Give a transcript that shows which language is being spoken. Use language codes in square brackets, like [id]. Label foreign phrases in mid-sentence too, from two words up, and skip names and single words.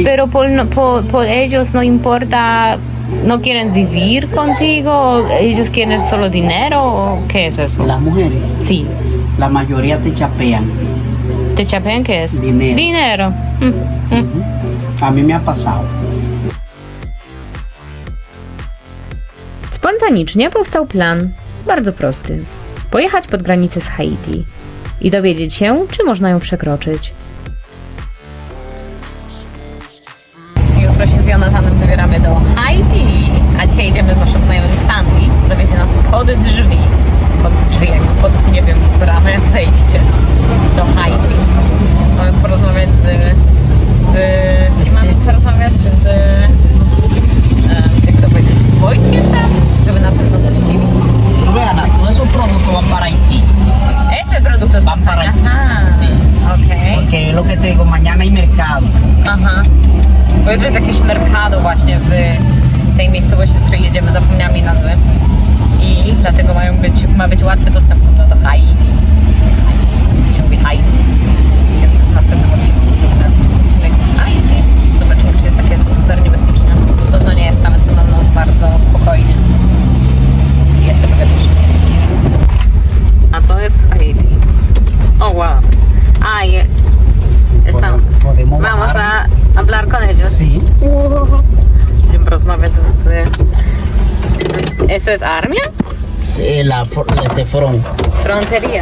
[es] Pero por ellos no importa, no quieren vivir contigo, o ellos quieren solo dinero, o qué es eso? las mujeres, Sí. la mayoría te chapean. ¿Te chapean qué es? Dinero. Dinero. A mí me ha pasado. [pl] Spontanicznie powstał plan, bardzo prosty. Pojechać pod granicę z Haiti i dowiedzieć się, czy można ją przekroczyć. Jutro się z Jonathanem wybieramy do Haiti, a dzisiaj idziemy z naszym znajomym Sandy. Zawiezie nas pod drzwi, jakby pod, nie wiem, bramę, wejście do Haiti. Mamy porozmawiać z kim mamy porozmawiać? Jak to powiedzieć, z wojskiem tam, żeby nas wypuścili. [es] Vean, todos esos productos van para Haití. Ese producto es Van para Haití. Aha, Sí. okej. Porque es lo que te digo, mañana hay mercado. Aha. [pl] Bo jutro jest jakieś mercado właśnie w tej miejscowości, do której jedziemy, zapomniałam jej nazwy. I dlatego ma być łatwy dostęp do Haiti. Się mówi Haiti. Więc w następnym odcinku wrócę odcinek z Haiti. Zobaczymy, czy jest takie super niebezpieczne. Podobno nie jest, tam jest podobno bardzo spokojnie. I ja się mega cieszę. A to jest Haiti. [es] O wow. A, estamos. Podemos Vamos bajar. a hablar con ellos. Sí. [pl] Będziemy rozmawiać z... [es] ¿Eso es armia? Sí, ese front. Frontería.